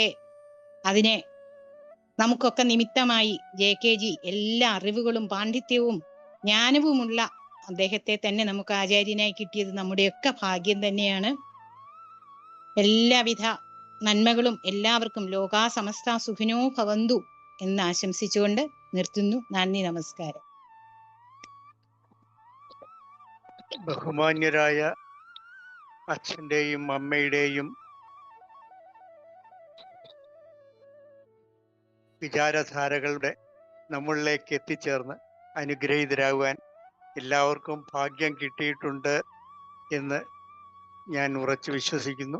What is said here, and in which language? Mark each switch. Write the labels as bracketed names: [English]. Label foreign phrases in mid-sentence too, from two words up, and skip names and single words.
[Malayalam] അതിനെ നമുക്കൊക്കെ നിമിത്തമായി JKG എല്ലാ അറിവുകളും പാണ്ഡിത്യവും ജ്ഞാനവുമുള്ള അദ്ദേഹത്തെ തന്നെ നമുക്ക് ആചാര്യനായി കിട്ടിയത് നമ്മുടെയൊക്കെ ഭാഗ്യം തന്നെയാണ്. എല്ലാവിധ നന്മകളും എല്ലാവർക്കും [Sanskrit] ലോകാ സമസ്ത സുഖിനോ ഭവന്തു [Malayalam] എന്ന് ആശംസിച്ചുകൊണ്ട് നിർത്തുന്നു. നന്ദി, നമസ്കാരം. ബഹുമാന്യരായ അച്ഛന്റെയും അമ്മയുടെയും വിചാരധാരകളുടെ നമ്മളിലേക്ക് എത്തിച്ചേർന്ന് അനുഗ്രഹീതരാകുവാൻ എല്ലാവർക്കും ഭാഗ്യം കിട്ടിയിട്ടുണ്ട് എന്ന് ഞാൻ ഉറച്ചു വിശ്വസിക്കുന്നു.